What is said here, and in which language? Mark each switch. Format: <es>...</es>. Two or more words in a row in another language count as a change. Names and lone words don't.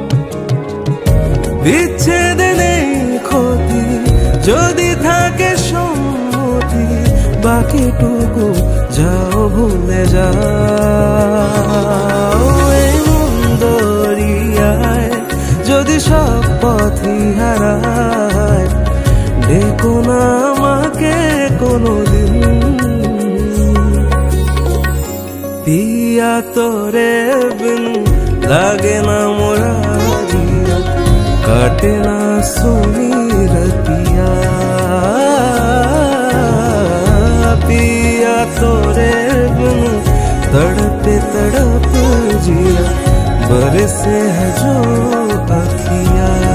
<bn>বিচ্ছেদে নেই ক্ষতি, যদি থাকে সম্মতি, বাকিটুকু যাও ভুলে যাও। এই মন দরিয়ায় যদি সব পথই হারায়, দেখো না আমাকে কোনোদিন।</bn> <hi>पिया तोरे बिन लागे ना मोरा जिया, काटे ना सुनी रतिया। पिया तोरे बिन तड़पे तड़प जिया, बरसे है जो अखिया,</hi>